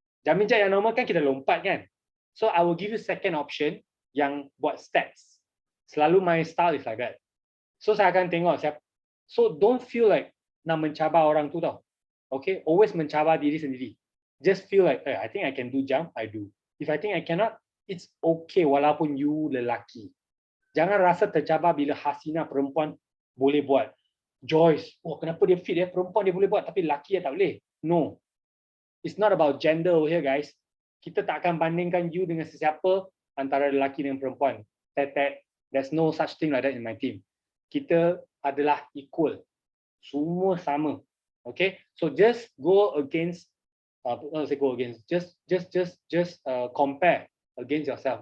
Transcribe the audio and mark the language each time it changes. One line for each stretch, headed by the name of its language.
English: Jumping jack yang normal kan kita lompat kan. So I will give you second option yang buat steps.
Malay: Selalu my style is like that. So saya akan tengok siapa. So don't feel like nak mencabar orang tu tau.
English: Okay, always mencabar diri sendiri. Just feel like, I think I can do jump, I do. If I think I cannot, it's okay walaupun you lelaki.
Malay: Jangan rasa tercabar bila Hasina perempuan boleh buat. Joyce, kenapa dia fit ya? Perempuan dia boleh buat tapi lelaki dia tak boleh.
English: No.
Malay: It's not about gender over here guys. Kita tak akan bandingkan you dengan sesiapa antara lelaki dengan perempuan.
English: There's no such thing like that in my team. Kita adalah equal. Semua sama. Okay? So just go against just compare against yourself.